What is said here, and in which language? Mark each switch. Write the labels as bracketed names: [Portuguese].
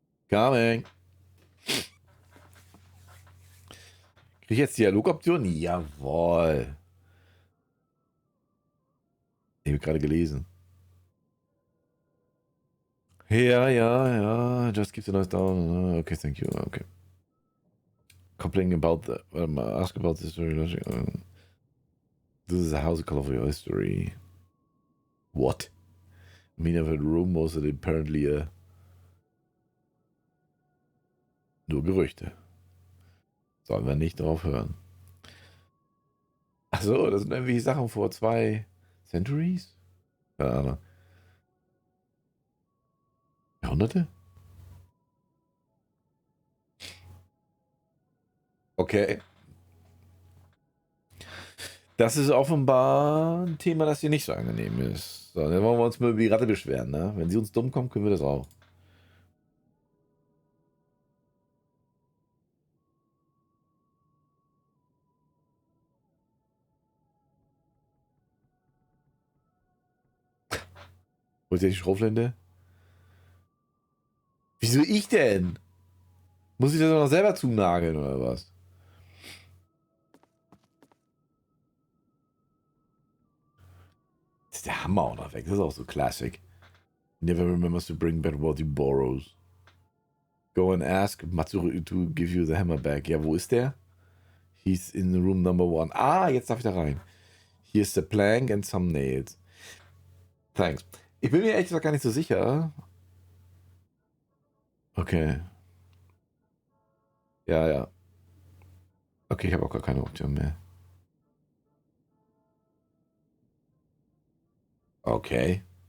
[English] Coming. [German] Krieg ich jetzt Dialogoption? Jawohl. Ich habe gerade gelesen. Ja, ja, ja. [English] Just keep the noise down. Okay, thank you. Okay. Complaining about the... ask about the history. This is a house color for your history. What? I mean, I've heard rumors that apparently [German] nur Gerüchte. Sollen wir nicht drauf hören. Achso, das sind irgendwie Sachen vor 2 Centuries? Keine Ahnung. Jahrhunderte? Okay. Das ist offenbar ein Thema, das hier nicht so angenehm ist. So, dann wollen wir uns mal über die Ratte beschweren, ne? Wenn sie uns dumm kommt, können wir das auch. Holt ihr die Schrotflinte? Wieso ich denn? Muss ich das noch selber zunageln oder was? Das ist der Hammer auch noch weg. Das ist auch so Classic. [English] Never remembers to bring back what he borrows. Go and ask Matsuru to give you the hammer back. [German] Ja, wo ist der? [English] He's in room number 1. [German] Ah, jetzt darf ich da rein. [English] Here's the plank and some nails. Thanks. [German] Ich bin mir ehrlich gesagt gar nicht so sicher. Okay. Ja, ja. Okay, ich habe auch gar keine Option mehr. Okay.